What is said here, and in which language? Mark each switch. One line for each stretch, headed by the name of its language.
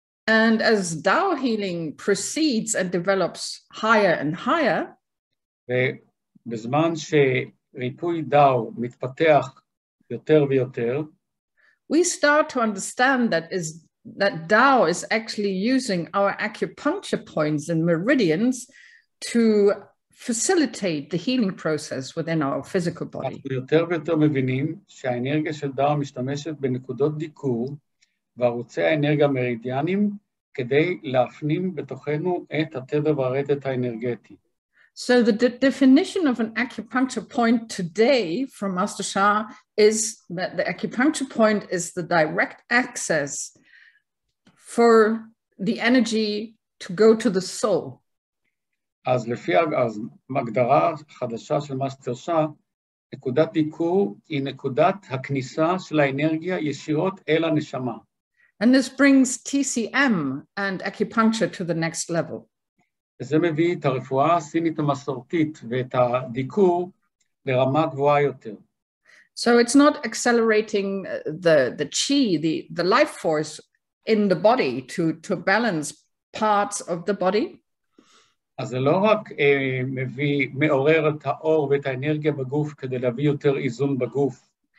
English: And as Tao healing proceeds and develops higher and higher,
Hebrew: ובזמן שריפוי דאו מתפתח יותר ויותר,
English: we start to understand that Tao is actually using our acupuncture points and meridians to facilitate the healing process within our physical body.
Hebrew: אנחנו יותר ויותר מבינים שהאנרגיה של דאו משתמשת בנקודות דיקור וערוצי האנרגיה המרידיאנים כדי להפנים בתוכנו את התדר והרטט האנרגטי.
English: So the definition of an acupuncture point today from Master Shah is that the acupuncture point is the direct access for the energy to go to the soul.
Hebrew: אז לפי ההגדרה החדשה של מאסטר שאה, נקודת דיקור היא נקודת הכניסה של האנרגיה ישירות אל הנשמה.
English: And this brings TCM and acupuncture to the next level.
Hebrew: וזה מביא את הרפואה הסינית המסורתית ואת הדיקור לרמה גבוהה יותר.
English: So it's not accelerating the chi, the life force in the body to balance parts of the body.
Hebrew: אז זה לא רק מעורר את האור ואת האנרגיה בגוף כדי להביא יותר איזון בגוף.